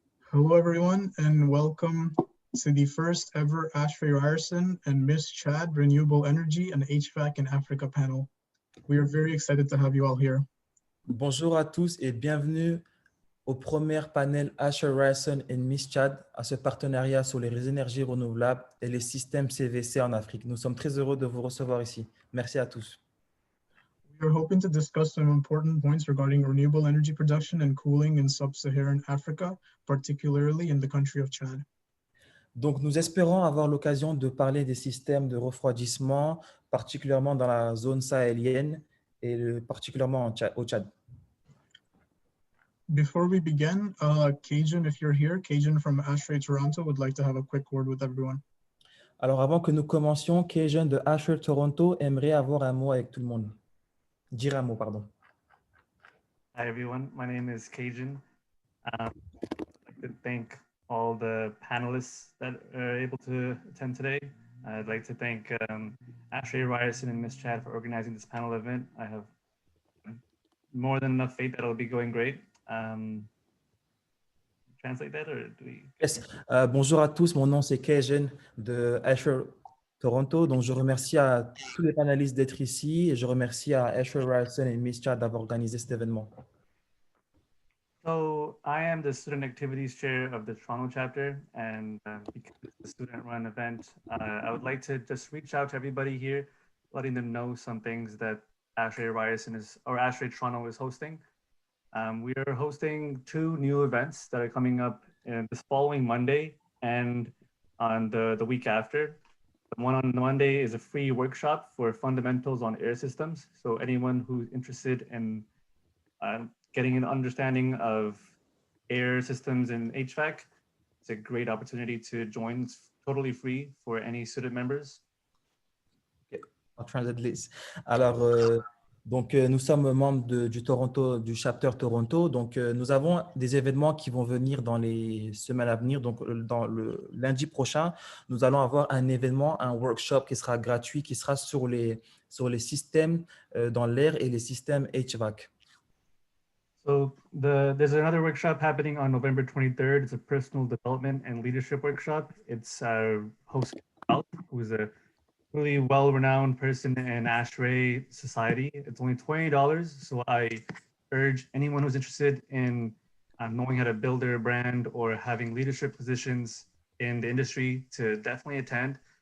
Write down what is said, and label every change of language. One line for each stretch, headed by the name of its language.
English: Hello, everyone, and welcome to the first ever ASHRAE Ryerson and Miss Chad Renewable Energy and HVAC in Africa panel. We are very excited to have you all here.
French: Bonjour à tous et bienvenue au premier panel ASHRAE Ryerson et Miss Chad à ce partenariat sur les énergies renouvelables et les systèmes CVC en Afrique. Nous sommes très heureux de vous recevoir ici. Merci à tous.
English: We are hoping to discuss some important points regarding renewable energy production and cooling in sub-Saharan Africa, particularly in the country of Chad.
French: Donc, nous espérons avoir l'occasion de parler des systèmes de refroidissement, particulièrement dans la zone sahélienne et particulièrement au Tchad.
English: Before we begin, Cajun, if you're here, Cajun from ASHRAE Toronto would like to have a quick word with everyone.
French: Alors, avant que nous commencions, Cajun de ASHRAE Toronto aimerait avoir un mot avec tout le monde. Dire un mot, pardon.
English: Hi, everyone. My name is Cajun. I'd like to thank all the panelists that are able to attend today. I'd like to thank ASHRAE Ryerson and Miss Chad for organizing this panel event. I have more than enough faith that it'll be going great. Translate that, or do we? Yes.
French: Bonjour à tous, mon nom c'est Cajun de ASHRAE Toronto. Donc, je remercie à tous les panélistes d'être ici et je remercie à ASHRAE Ryerson et Miss Chad d'avoir organisé cet événement.
English: So I am the student activities chair of the Toronto chapter, and because it's a student-run event, I would like to just reach out to everybody here, letting them know some things that ASHRAE Ryerson or ASHRAE Toronto is hosting. We are hosting two new events that are coming up this following Monday and on the week after. The one on Monday is a free workshop for fundamentals on air systems. So anyone who's interested in getting an understanding of air systems and HVAC, it's a great opportunity to join. It's totally free for any student members. Okay. I'll translate this.
French: Alors, nous sommes membres du chapter Toronto. Donc, nous avons des événements qui vont venir dans les semaines à venir. Donc, dans le lundi prochain, nous allons avoir un événement, un workshop qui sera gratuit, qui sera sur les systèmes dans l'air et les systèmes HVAC.
English: So there's another workshop happening on November 23rd. It's a personal development and leadership workshop. It's hosted by Ralph, who's a really well-renowned person in ASHRAE society. It's only $20. So I urge anyone who's interested in knowing how to build their brand or having leadership positions in the industry to definitely attend.